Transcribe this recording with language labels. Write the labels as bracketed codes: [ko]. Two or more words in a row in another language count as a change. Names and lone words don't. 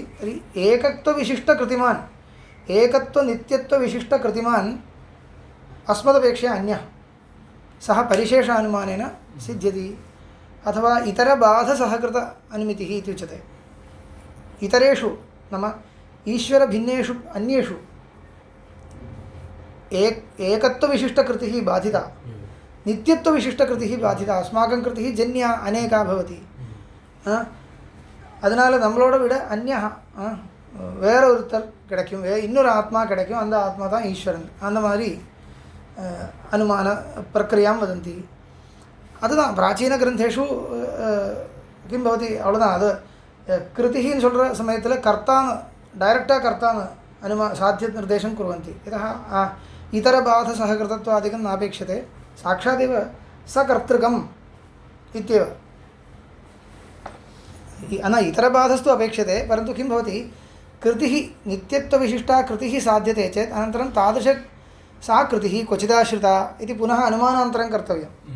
[sa] तर्हि एकत्वविशिष्टकृतिमान् एकत्वनित्यत्वविशिष्टकृतिमान् अस्मदपेक्षया अन्यः सः परिशेषानुमानेन सिद्ध्यति अथवा इतरबाधसहकृत अनुमितिः इति उच्यते। इतरेषु नाम ईश्वरभिन्नेषु अन्येषु एकत्वविशिष्टकृतिः बाधिता, नित्यत्वविशिष्टकृतिः बाधिता। अस्माकं कृतिः जन्या अनेका भवति. [ta] அதனால் நம்மளோட விட அந்நியா வேற ஒருத்தர் கிடைக்கும், இன்னொரு ஆத்மா கிடைக்கும், அந்த ஆத்மா தான் ஈஸ்வரன். அந்த மாதிரி [sa] अनुमान प्रक्रियां वदन्ति. அதுதான் प्राचीन ग्रन्थेषु किं भवति, அவ்வளோதான். [ta] அது கிருதின்னு சொல்கிற சமயத்தில் கர்த்தான்னு டைரெக்டாக கர்த்தான்னு [sa] साध्य निर्देशं कुर्वन्ति. यतः इतरबाधसहकृतत्वादिकं नापेक्षते, साक्षादेव सकर्तृकम् इत्येव. न इतरबाधस्तु अपेक्षते, परन्तु किं भवति, कृतिः नित्यत्वविशिष्टा कृतिः साध्यते चेत् अनन्तरं तादृश सा कृतिः क्वचिदाश्रिता इति पुनः अनुमानान्तरं कर्तव्यं.